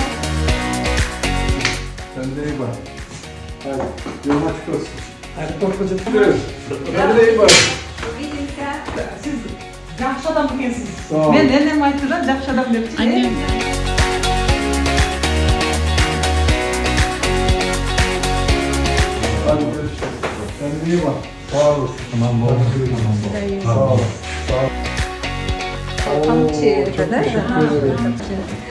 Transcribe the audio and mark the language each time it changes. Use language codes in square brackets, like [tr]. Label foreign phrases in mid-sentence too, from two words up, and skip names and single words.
[tr] Sen de iyi bak. Hadi, yolun açık olsun. Hadi korkacak. Hadi de iyi bak. [uz] Siz yaxshi odam ekansiz. [tr] Sağ ol. [uz] Men nenem aytdilar, yaxshi odam debdi. [tr] Annem. Hadi görüşürüz. Sen de iyi bak. Sağ olasın. Tamam, Sağ ol. Sağ ol. Oo, çok teşekkür ederim.